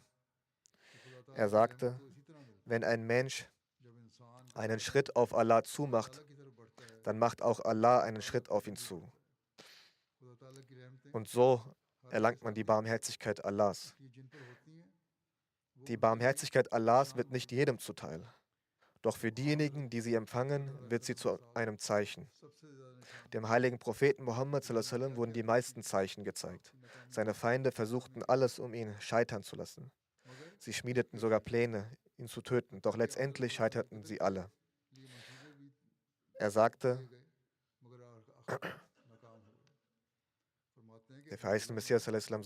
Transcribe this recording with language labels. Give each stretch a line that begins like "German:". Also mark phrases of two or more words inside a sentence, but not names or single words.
German: Er sagte, wenn ein Mensch einen Schritt auf Allah zumacht, dann macht auch Allah einen Schritt auf ihn zu. Und so erlangt man die Barmherzigkeit Allahs. Die Barmherzigkeit Allahs wird nicht jedem zuteil. Doch für diejenigen, die sie empfangen, wird sie zu einem Zeichen. Dem heiligen Propheten Muhammad
Arabic: صلى الله عليه وسلم
German: wurden die meisten Zeichen gezeigt. Seine Feinde versuchten alles, um ihn scheitern zu lassen. Sie schmiedeten sogar Pläne, ihn zu töten, doch letztendlich scheiterten sie alle. Er sagte, Der verheißene Messias a.s.